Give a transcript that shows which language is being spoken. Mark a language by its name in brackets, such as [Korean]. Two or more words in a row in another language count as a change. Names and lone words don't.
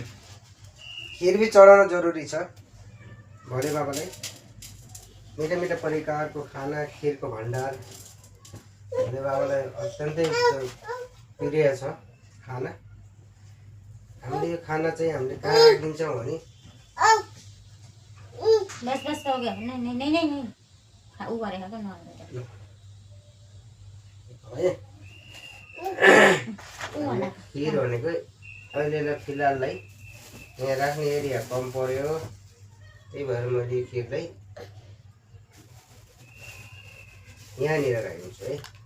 [Nepali] खीर भी चढ़ाउन जरूरी छ भोले बाबालाई। [Hindi] मीठा मीठा [Nepali] परिकार को खाना, खीर को भंडार भोले बाबालाई अत्यन्तै प्रिय छ खाना। हामीले यो खाना चाहिँ हामीले कहाँ राखिदिन्छौँ भने [Hindi] बस बस हो गया। नहीं नहीं नहीं नहीं नहीं [Nepali] ऊ गरेको त नहाल्नु है। खीर भनेको अहिले फिलहाललाई यहाँ राख्ने एरिया कम पर्यो, त्यही भएर मैले खीरलाई यहाँनिर राखिदिन्छु है।